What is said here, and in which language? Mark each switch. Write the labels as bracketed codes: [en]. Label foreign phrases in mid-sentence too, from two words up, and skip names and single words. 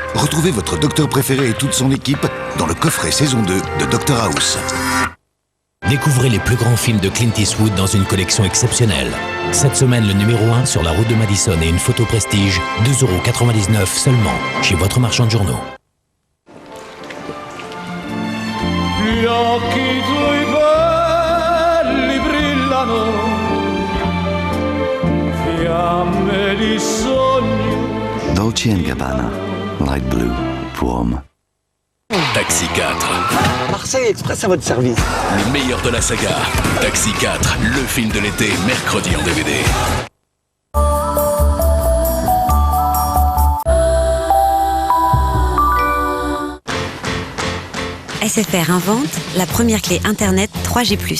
[fr] Retrouvez votre docteur préféré et toute son équipe dans le coffret saison 2 de Dr House. Découvrez les plus grands films de Clint Eastwood dans une collection exceptionnelle. Cette semaine, le numéro 1 sur la route de Madison et une photo prestige, 2,99 € seulement, chez votre marchand de journaux. [it] Gli occhi tuoi belli brillano, fiamme di sogno. [fr] Dolce & Gabbana, Light Blue, pour homme. Taxi 4. Marseille Express à votre service. Le meilleur de la saga. Taxi 4, le film de l'été, mercredi en DVD. SFR invente la première clé Internet 3G+.